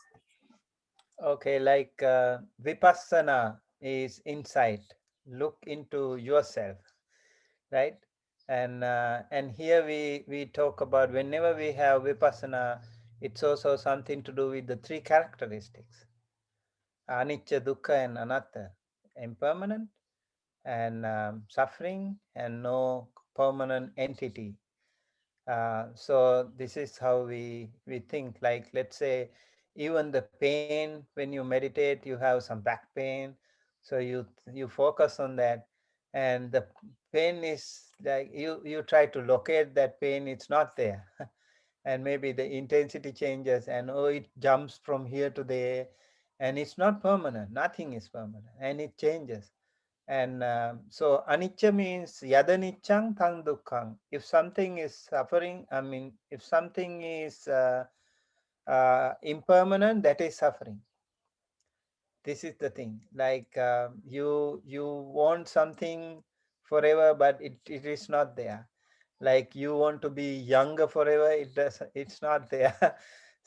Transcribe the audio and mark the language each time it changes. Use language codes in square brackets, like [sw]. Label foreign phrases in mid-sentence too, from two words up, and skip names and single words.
[en] Okay, like vipassana is insight. Look into yourself, right? And here we talk about whenever we have vipassana, it's also something to do with the three characteristics: [pi] anicca, dukkha, and anatta, [en] impermanent, and suffering, and no permanent entity. So this is how we think. Like, let's say, even the pain, when you meditate, you have some back pain, so you focus on that, and the pain is like you try to locate that pain. It's not there. And maybe the intensity changes, and oh, it jumps from here to there, and it's not permanent. Nothing is permanent, and it changes. And so anicca means [pi] yadanichang tang dukkhang. [en] If something is suffering, I mean, if something is impermanent, that is suffering. This is the thing. Like you want something forever, but it is not there. Like you want to be younger forever, it's not there.